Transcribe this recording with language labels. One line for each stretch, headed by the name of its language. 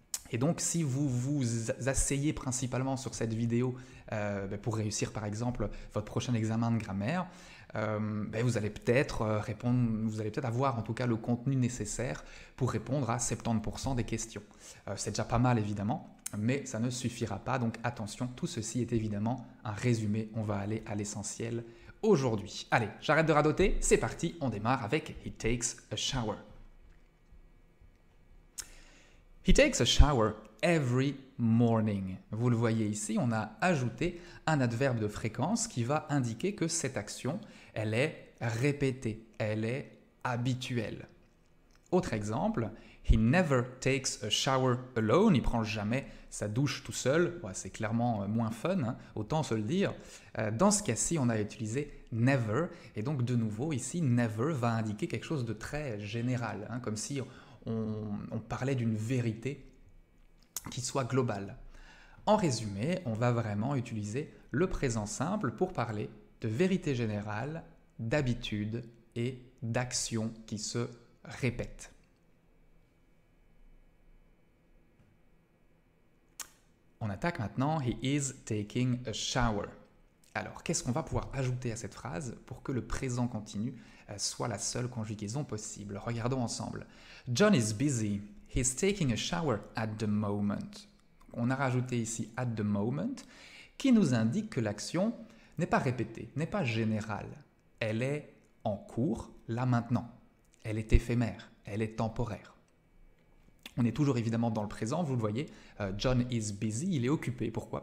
French: Et donc si vous vous asseyez principalement sur cette vidéo pour réussir par exemple votre prochain examen de grammaire, vous allez peut-être avoir en tout cas le contenu nécessaire pour répondre à 70% des questions. C'est déjà pas mal évidemment, mais ça ne suffira pas, donc attention, tout ceci est évidemment un résumé, on va aller à l'essentiel aujourd'hui. Allez, j'arrête de radoter, c'est parti, on démarre avec
English: he takes a shower. He takes a shower every morning.
French: Vous le voyez ici, on a ajouté un adverbe de fréquence qui va indiquer que cette action, elle est répétée, elle est habituelle. Autre exemple,
English: he never takes a shower alone.
French: Il ne prend jamais sa douche tout seul. Ouais, c'est clairement moins fun, hein, autant se le dire. Dans ce cas-ci, on a utilisé never. Et donc, de nouveau, ici, never va indiquer quelque chose de très général, hein, comme si on parlait d'une vérité qui soit globale. En résumé, on va vraiment utiliser le présent simple pour parler de vérité générale, d'habitude et d'action qui se répètent. On attaque maintenant
English: « He is taking a shower ».
French: Alors, qu'est-ce qu'on va pouvoir ajouter à cette phrase pour que le présent continu soit la seule conjugaison possible? Regardons ensemble.
English: John is busy. He's taking a shower at the moment.
French: On a rajouté ici «
English: at the moment
French: » qui nous indique que l'action n'est pas répétée, n'est pas générale. Elle est en cours, là maintenant. Elle est éphémère, elle est temporaire. On est toujours évidemment dans le présent, vous le voyez,
English: John is busy,
French: il est occupé. Pourquoi?